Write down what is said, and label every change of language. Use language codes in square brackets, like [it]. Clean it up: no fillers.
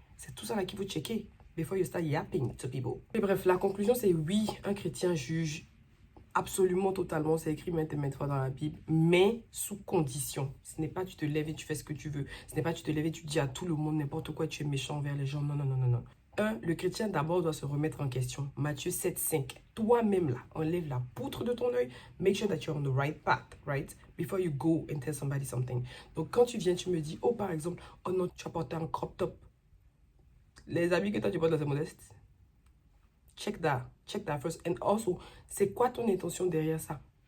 [fr] C'est tout ça là qu'il faut checker [en] before you start yapping to people. [fr] Et bref, la conclusion c'est oui, un chrétien juge absolument, totalement, c'est écrit maintes et maintes fois dans la Bible, mais sous condition. Ce n'est pas tu te lèves et tu fais ce que tu veux. Ce n'est pas tu te lèves et tu dis à tout le monde n'importe quoi, tu es méchant envers les gens. Non, non, non, non, non. Le chrétien d'abord doit se remettre en question. Matthieu 7, 5. Toi-même là, enlève la poutre de ton œil. [en] Make sure that you're on the right path, right? Before you go and tell somebody something. [fr] Donc quand tu viens, tu me dis, oh par exemple, oh non, tu as porté un crop top. Les habits que toi tu portes là, c'est modeste. [en] Check that first. And also, [fr] c'est quoi ton intention derrière ça?